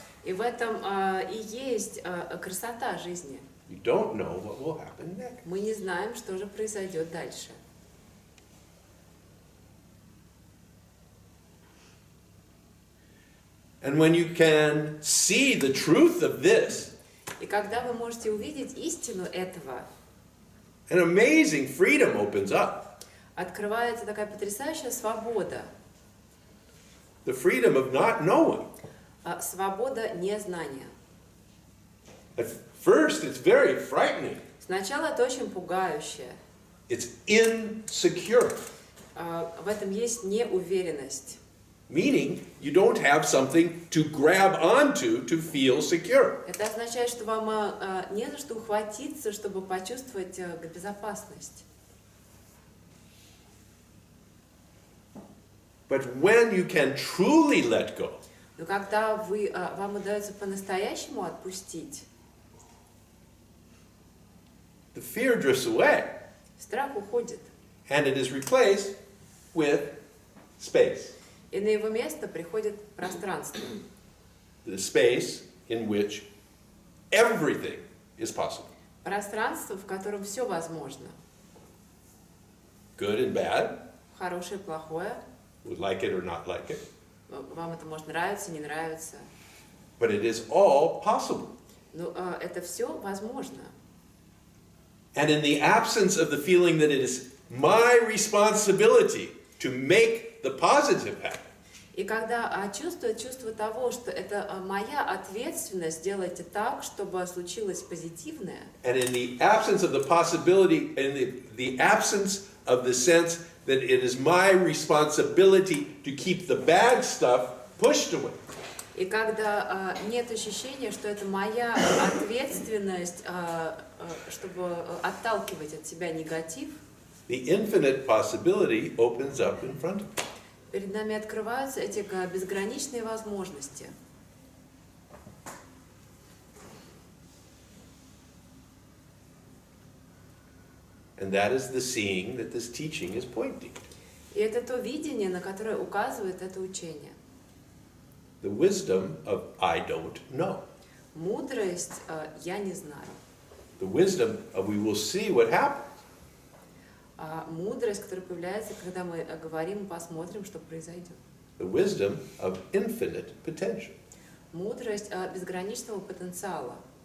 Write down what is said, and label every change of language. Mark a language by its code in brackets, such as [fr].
[ru] И в этом и есть красота жизни. [en] You don't know what will happen next. [ru] Мы не знаем, что же произойдет дальше. [en] And when you can see the truth of this, [ru] И когда вы можете увидеть истину этого, [en] an amazing freedom opens up. [ru] открывается такая потрясающая свобода. [en] The freedom of not knowing. [ru] Свобода незнания. [en] At first, it's very frightening. [ru] Сначала это очень пугающе. [en] It's insecure. [ru] В этом есть неуверенность. [en] Meaning, you don't have something to grab onto to feel secure. [ru] Это означает, что вам не за что ухватиться, чтобы почувствовать безопасность. [en] But when you can truly let go, [ru] Но когда вам удается по-настоящему отпустить, [en] the fear drifts away, [ru] страх уходит. [en] and it is replaced with space. [ru] И на его место приходит пространство. [en] The space in which everything is possible. [ru] Пространство, в котором все возможно. [en] Good and bad, [ru] Хорошее, плохое. [en] would like it or not like it, [ru] Вам это может нравиться, не нравиться. [en] but it is all possible. [ru] Но это все возможно. [en] And in the absence of the feeling that it is my responsibility to make the positive happen, [ru] И когда чувство того, что это моя ответственность сделать так, чтобы случилось позитивное, [en] and in the absence of the possibility, in the absence of the sense that it is my responsibility to keep the bad stuff pushed away, [ru] и когда нет ощущения, что это моя ответственность, чтобы отталкивать от себя негатив, [en] the infinite possibility opens up in front of me. [ru] перед нами открываются эти безграничные возможности. [en] And that is the seeing that this teaching is pointing to. [ru] И это то видение, на которое указывает это учение. [en] The wisdom of I don't know. [ru] Мудрость я не знаю. [en] The wisdom of we will see what happens. [ru] Мудрость, которая появляется, когда мы говорим, посмотрим, что произойдет. [en] The wisdom of infinite potential. [ru] Мудрость безграничного потенциала.